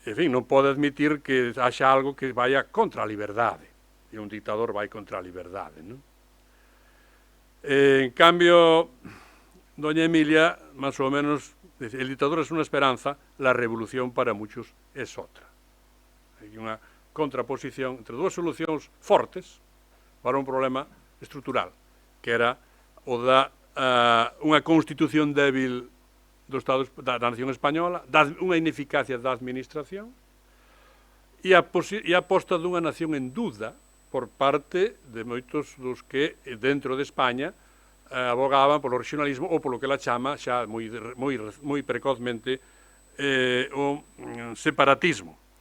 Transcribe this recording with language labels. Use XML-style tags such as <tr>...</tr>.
<gl>non pode admitir que haxa algo que vaya contra a liberdade, e un dictador vai contra a liberdade, non?</gl> <es>En cambio, doña Emilia, máis ou menos, dice, el dictador es una esperanza, la revolución para muchos es otra.</es> <gl>Hai unha contraposición entre dúas solucións fortes para un problema estrutural, que era o da unha constitución débil do Estado da nación española, unha ineficacia da administración e a posta dunha nación en duda por parte de moitos dos que dentro de España abogaban polo regionalismo ou polo que ela chama xa moi precozmente o separatismo.</gl>